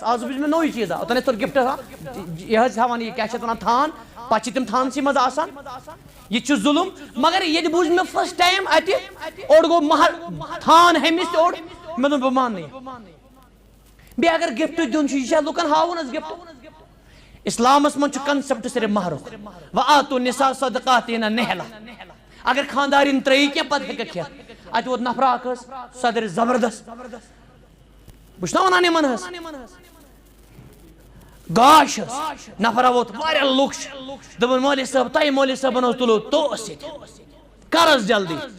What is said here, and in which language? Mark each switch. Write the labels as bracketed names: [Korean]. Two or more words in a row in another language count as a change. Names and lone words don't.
[Kashmiri] آز وٕچھ مےٚ نوٚوٕے چیٖزا اوٚتن ٲسۍ تورٕ گفٹ یہِ حظ ہاوان یہِ کیٛاہ چھِ اتھ ونان تھان پتہٕ چھِ تِم تھانسٕے منٛز آسان. یہِ چھُ ظُلُم مگر ییٚتہِ بوٗز مےٚ [English] first time [Kashmiri] اتہِ اوٚڑ گوٚو مہر تھان ہیٚمِس تہِ اوٚڑ. مےٚ دوٚپ بہٕ ماننہٕ یہِ. بیٚیہِ اگر گفٹ دیُن چھُ یہِ چھا لُکن ہاوُن حظ گفٹ. اسلامس منٛز چھُ کنسپٹ صرف مہرُک [Arabic] وآتُوا النِّساءَ صَدَقَاتِهِنَّ نِحْلَةً. [Kashmiri] اگر خاندارین ترٛٲیی کینٛہہ پتہٕ ہیٚککھ کھٮ۪تھ. اتہِ ووت نفرا اکھ حظ سۄ درِ زبردست بہٕ چھُس نا ونان یِمن حظ گاش حظ نفرا ووت واریاہ لُکھ چھِ دوٚپُن مولوی صٲب تۄہہِ مولوی صٲبن حظ تُلو توس ییٚتہِ کر حظ جلدی.